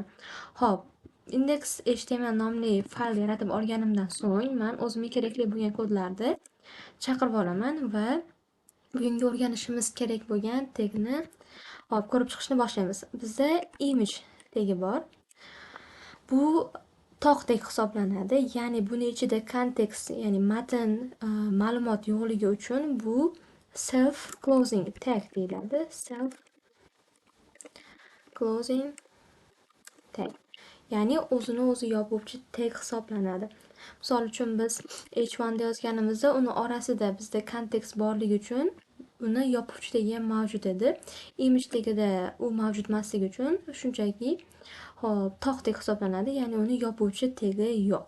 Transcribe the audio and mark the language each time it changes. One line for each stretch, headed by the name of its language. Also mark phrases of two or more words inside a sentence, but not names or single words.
Uzbek: Xo'p, index.html nomli fayl yaratib olganimdan so'ng men o'zimga kerakli bo'lgan kodlarni chaqirib olaman va bugungi o'rganishimiz kerak bo'lgan tagni ko'rib chiqishni boshlaymiz. Bizda image tagi bor. Bu tog' tag hisoblanadi. Ya'ni buni ichida kontekst, ya'ni matn, ma'lumot yo'qligi uchun bu
English: self closing tag
Uzbek: deyiladi.
English: Self closing tag.
Uzbek: Ya'ni o'zini o'zi yopuvchi tag hisoblanadi. Misol uchun biz h1 da yozganimizda uni orasida bizda kontekst borligi uchun uni yopuvchi tagi ham mavjud edi. Image tagida u mavjud emasligi uchun shunchaki tog' tag hisoblanadi, ya'ni uni yopuvchi tagi yo'q.